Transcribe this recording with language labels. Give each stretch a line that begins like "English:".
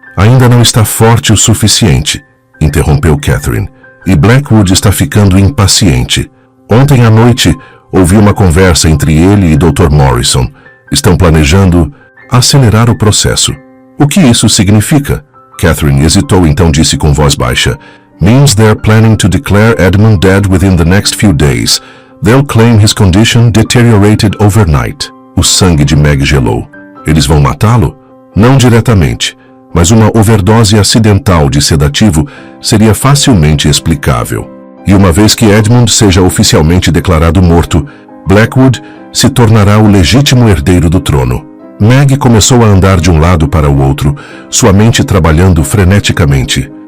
Portuguese: Ainda não está forte o suficiente", interrompeu Catherine. "E Blackwood está ficando impaciente. Ontem à noite, ouvi uma conversa entre ele e Dr. Morrison. Estão planejando acelerar o processo." "O que isso significa?" Catherine hesitou, então disse com voz baixa.
English: Means they're planning to declare Edmund dead within the next few days. They'll claim his condition deteriorated overnight.
Portuguese: O sangue de Meg gelou. Eles vão matá-lo? Não diretamente, mas uma overdose acidental de sedativo seria facilmente explicável. E uma vez que Edmund seja oficialmente declarado morto, Blackwood se tornará o legítimo herdeiro do trono. Meg começou a andar de um lado para o outro, sua mente trabalhando freneticamente.